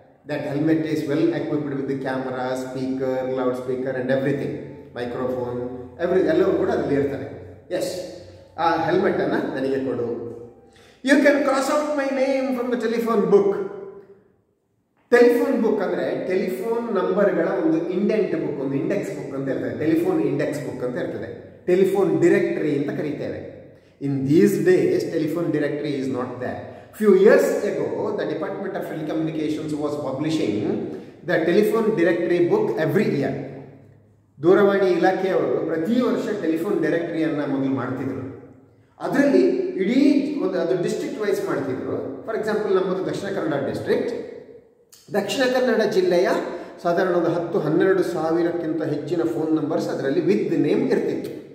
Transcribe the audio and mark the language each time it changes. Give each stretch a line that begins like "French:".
English: that helmet is well equipped with camera, speaker, loud speaker and everything, microphone,
Kannada: ಎಲ್ಲವೂ ಕೂಡ ಅದರಲ್ಲಿ ಇರ್ತಾರೆ.
English: yes,
Kannada: ಆ ಹೆಲ್ಮೆಟ್ ಅನ್ನು ನನಗೆ ಕೊಡು.
English: You can cross out my name from the telephone book.
Kannada: Telephone book ಅಂದರೆ ಟೆಲಿಫೋನ್ ನಂಬರ್ಗಳ ಒಂದು ಇಂಡೆಂಟ್ ಬುಕ್, ಒಂದು ಇಂಡೆಕ್ಸ್ ಬುಕ್ ಅಂತ ಇರ್ತದೆ. ಟೆಲಿಫೋನ್ ಇಂಡೆಕ್ಸ್ ಬುಕ್ ಅಂತ ಇರ್ತದೆ. ಟೆಲಿಫೋನ್ ಡಿರೆಕ್ಟರಿ ಅಂತ ಕರೀತೇವೆ.
English: In these days, telephone directory is not there. Few years ago, the Department of Telecommunications was publishing the telephone directory book every year.
Kannada: ದೂರವಾಣಿ ಇಲಾಖೆಯವರು ಪ್ರತಿ ವರ್ಷ ಟೆಲಿಫೋನ್ ಡೈರೆಕ್ಟರಿಯನ್ನು ಮೊದಲು ಮಾಡ್ತಿದ್ರು. ಅದರಲ್ಲಿ ಇಡೀ ಒಂದು ಅದು ಡಿಸ್ಟ್ರಿಕ್ಟ್ ವೈಸ್ ಮಾಡ್ತಿದ್ರು.
English: for example,
Kannada: ನಮ್ಮದು ದಕ್ಷಿಣ ಕನ್ನಡ ಡಿಸ್ಟ್ರಿಕ್ಟ್. ದಕ್ಷಿಣ ಕನ್ನಡ ಜಿಲ್ಲೆಯ ಸಾಧಾರಣ ಒಂದು 10-12 ಸಾವಿರಕ್ಕಿಂತ ಹೆಚ್ಚಿನ ಫೋನ್ ನಂಬರ್ಸ್ ಅದರಲ್ಲಿ
English: with name
Kannada: ಇರ್ತಿತ್ತು.